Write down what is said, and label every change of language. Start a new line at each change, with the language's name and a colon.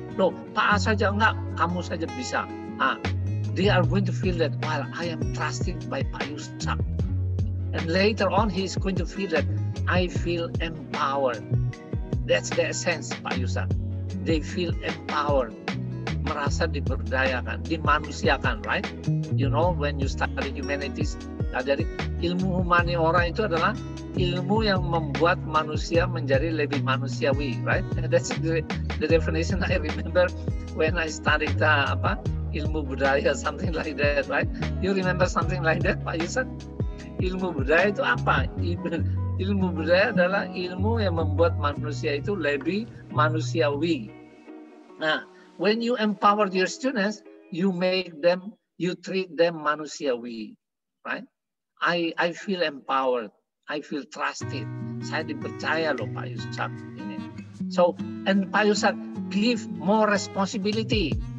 Indonesian: Loh, Pak A saja enggak, kamu saja bisa.
English: They are going to feel that, well, I am trusted by Pak Yusak. And later on, he is going to feel that I feel empowered. That's the essence, Pak Yusak. They feel empowered.
Indonesian: Merasa diberdayakan, dimanusiakan,
English: right? You know, when you study humanities,
Indonesian: jadi ilmu humaniora itu adalah ilmu yang membuat manusia menjadi lebih manusiawi, right?
English: That's the definition I remember when I studied ilmu budaya, something like that, right? You remember something like that, Pak Yusak?
Indonesian: Ilmu budaya itu apa? Ilmu budaya adalah ilmu yang membuat manusia itu lebih manusiawi.
English: Nah, when you empower your students, you treat them manusiawi, right? I feel empowered, I feel trusted.
Indonesian: Saya dipercaya loh Pak Yusak ini.
English: So, and Pak Yusak give more responsibility.